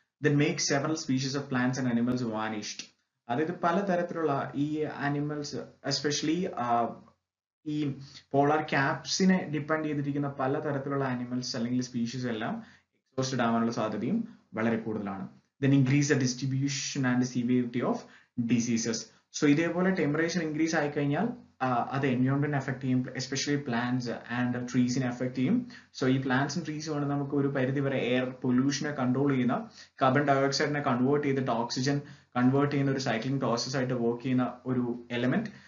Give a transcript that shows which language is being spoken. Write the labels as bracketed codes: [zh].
[en] Then make several species of plants and animals vanished. [ml] അതായത് പലതരത്തിലുള്ള ഈ ആനിമൽസ് എസ്പെഷ്യലി ഈ പോളാർ ക്യാപ്സിനെ ഡിപ്പെൻഡ് ചെയ്തിരിക്കുന്ന പലതരത്തിലുള്ള ആനിമൽസ് അല്ലെങ്കിൽ സ്പീഷീസ് എല്ലാം എക്സോസ്റ്റഡ് ആവാനുള്ള സാധ്യതയും വളരെ കൂടുതലാണ്. [en] Then increase the distribution and severity of diseases. [ml] So ഇതേപോലെ ടെമ്പറേച്ചർ ഇൻക്രീസ് ആയി കഴിഞ്ഞാൽ അത് എൻവയോൺമെന്റിനെ എഫക്ട് ചെയ്യും, എസ്പെഷ്യലി പ്ലാന്റ്സ് ആൻഡ് ട്രീസിനെ എഫക്ട് ചെയ്യും. സോ ഈ പ്ലാന്റ്സും ട്രീസും ആണ് നമുക്ക് ഒരു പരിധി വരെ എയർ പൊല്യൂഷനെ കൺട്രോൾ ചെയ്യുന്ന, കാർബൺ ഡയോക്സൈഡിനെ കൺവേർട്ട് ചെയ്തിട്ട് ഓക്സിജൻ കൺവേർട്ട് ചെയ്യുന്ന ഒരു സൈക്ലിംഗ് പ്രോസസ് ആയിട്ട് വർക്ക് ചെയ്യുന്ന ഒരു എലമെന്റ്.